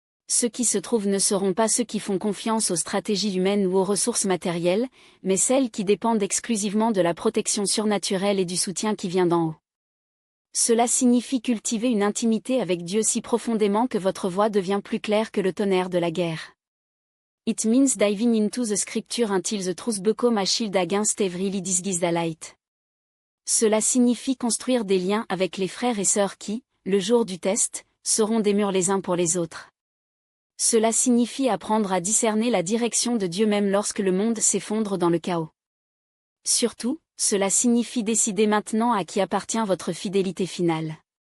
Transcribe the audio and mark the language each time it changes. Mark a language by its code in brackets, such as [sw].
[fr] Ceux qui se trouvent ne seront pas ceux qui font confiance aux stratégies humaines ou aux ressources matérielles, mais celles qui dépendent exclusivement de la protection surnaturelle et du soutien qui vient d'en haut. Cela signifie cultiver une intimité avec Dieu si profondément que votre voix devient plus claire que le tonnerre de la guerre. [en] It means diving into the scripture until the truth become a shield against every disguised light. [fr] Cela signifie construire des liens avec les frères et sœurs qui, le jour du test, seront des murs les uns pour les autres. Cela signifie apprendre à discerner la direction de Dieu même lorsque le monde s'effondre dans le chaos. Surtout, cela signifie décider maintenant à qui appartient votre fidélité finale.